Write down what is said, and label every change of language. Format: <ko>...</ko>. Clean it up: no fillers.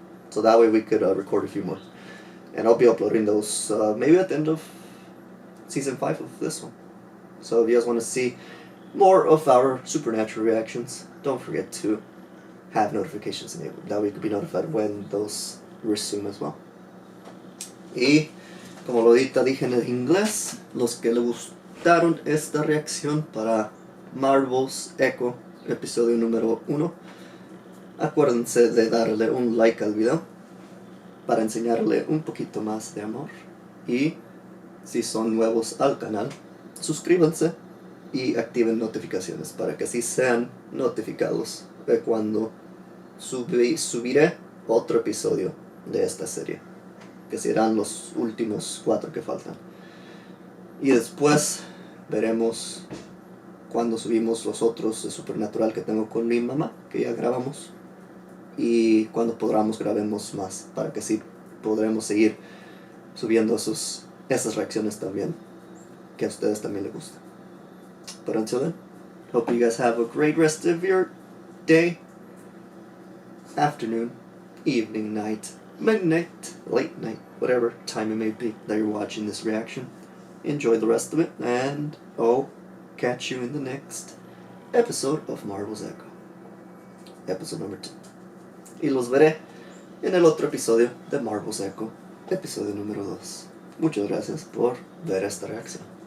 <en>So that way we could record a few more. And I'll be uploading those maybe at the end of season 5 of this one. So if you guys want to see more of our supernatural reactions, don't forget to have notifications enabled. That way you could be notified when those resume as well.</en> <es>Y como lo dije en el inglés, los que le gustaron esta reacción para Marvel's Echo Episodio número 1, acuérdense de darle un like al video para enseñarle un poquito más de amor. Y si son nuevos al canal, suscríbanse y activen notificaciones para que así sean notificados de cuando subiré otro episodio de esta serie, que serán los últimos 4 que faltan. Y después veremos cuando subimos los otros de Supernatural que tengo con mi mamá, que ya grabamos, y cuando podamos grabemos más, para que así podremos seguir subiendo esas reacciones también, que a ustedes también les gusta.</es> <en>But until then, hope you guys have a great rest of your day, afternoon, evening, night, midnight, late night, whatever time it may be that you're watching this reaction. Enjoy the rest of it, and I'll catch you in the next episode of Marvel's Echo, episode number 2.</en> <es>Y los veré en el otro episodio de Marvel's Echo, episodio número 2. Muchas gracias por ver esta reacción.</es>